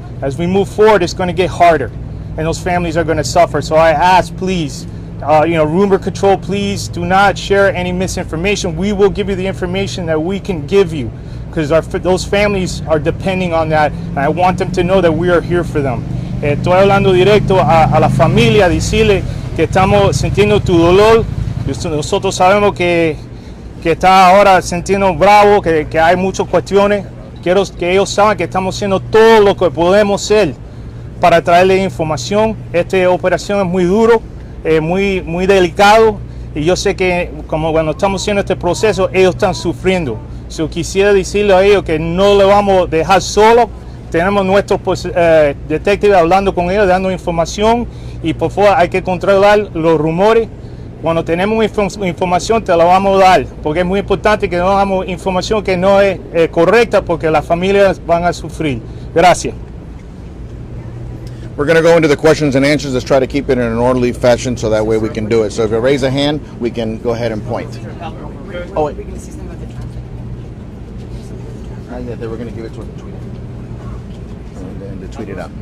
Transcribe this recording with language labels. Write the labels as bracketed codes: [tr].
[en] As we move forward, it's going to get harder, and those families are going to suffer. So I ask, please, rumor control, please do not share any misinformation. We will give you the information that we can give you, because those families are depending on that, and I want them to know that we are here for them. [es] Estoy hablando directo a la familia, decirle que estamos sintiendo tu dolor. Nosotros sabemos que está ahora sintiendo bravo, que hay muchas cuestiones. Quiero que ellos saben que estamos haciendo todo lo que podemos hacer para traerles información. Esta operación es muy duro, muy delicado, y yo sé que como cuando estamos haciendo este proceso, ellos están sufriendo. So, quisiera decirle a ellos que no le vamos a dejar solo. Tenemos nuestros detectives hablando con ellos, dando información, y por favor hay que controlar los rumores. Cuando tenemos información te la vamos a dar, porque es muy importante que no damos información que no es correcta, porque las familias van a sufrir. Gracias. [en] We're going to go into the questions and answers. Let's try to keep it in an orderly fashion so that way we can do it. So if you raise a hand, we can go ahead and point. Oh, wait. Yeah, they were going to give it to her to tweet it. And to tweet it out.